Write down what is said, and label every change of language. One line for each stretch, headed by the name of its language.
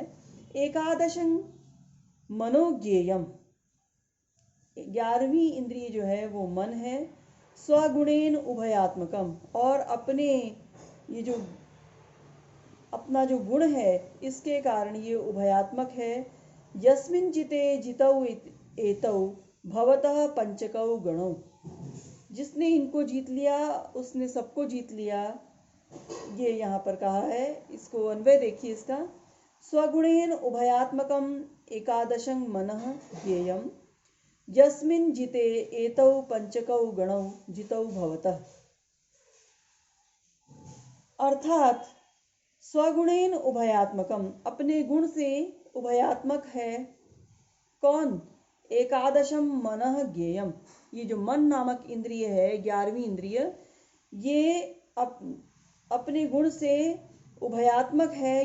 Sanskrit: एकादशं मनोज्ञेयम,
Hindi: 11वीं इंद्रिय जो है वो मन है।
Sanskrit: स्वगुणेन उभयात्मकम,
Hindi: और अपने ये जो अपना जो गुण है इसके कारण ये उभयात्मक है।
Sanskrit: यस्मिन् जिते जितौ एतौ भवतः पंचकौ गणौ।
Hindi: जिसने इनको जीत लिया उसने सबको जीत लिया। ये यहाँ पर कहा है, इसको अन्वय देखिए इसका।
Sanskrit: स्वगुणेन उभयात्मकम एकादशं मनः ज्ञेयम् यस्मिन् जिते एतौ पंचकौ गणौ जितौ भवतः।
Hindi: अर्थात
Sanskrit: स्वगुणेन उभयात्मकम,
Hindi: अपने गुण से उभयात्मक है। कौन?
Sanskrit: एकादशम मनः ज्ञेयम,
Hindi: ये जो मन नामक इंद्रिय है, 11वीं इंद्रिय, ये अपने गुण से उभयात्मक है।